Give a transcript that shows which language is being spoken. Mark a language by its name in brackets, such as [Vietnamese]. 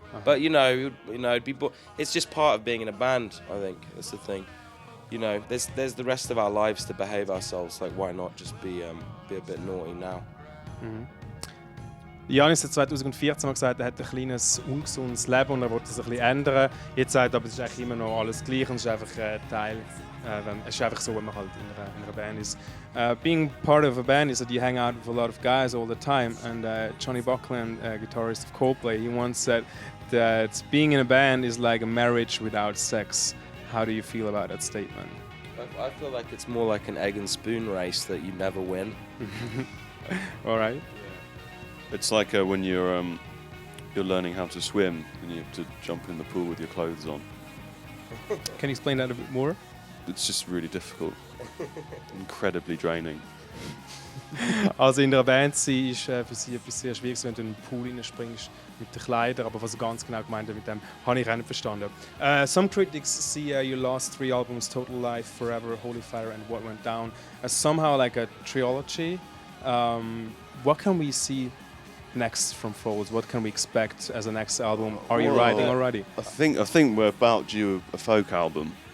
[English] But it'd be it's just part of being in a band. I think that's the thing. There's the rest of our lives to behave ourselves. Like, why not just be a bit naughty now? [German] Janis hat 2014 mal gesagt, er hat ein kleines ungesundes Leben und er wollte es ein bisschen ändern. Jetzt sagt er, aber es ist eigentlich immer noch alles gleich und es ist einfach Teil. Es ist einfach so, wenn man halt in einer Band ist. [English] Being part of a band is that you hang out with a lot of guys all the time. And Johnny Buckland, guitarist of Coldplay, he once said that being in a band is like a marriage without sex. How do you feel about that statement? I feel like it's more like an egg and spoon race that you never win. All right. It's like when you're learning how to swim and you have to jump in the pool with your clothes on. Can you explain that a bit more? It's just really difficult. Incredibly draining. [German] Also in einer Band sein ist für sie etwas sehr Schwieriges, wenn du in den Pool reinspringst mit den Kleidern, aber was er ganz genau gemeint hat mit dem, habe ich auch nicht verstanden. [English] Some critics see your last 3 albums, Total Life, Forever, Holy Fire and What Went Down, as somehow like a trilogy. What can we see next from Foals? What can we expect as a next album? Are you writing already? I think we're about due a folk album.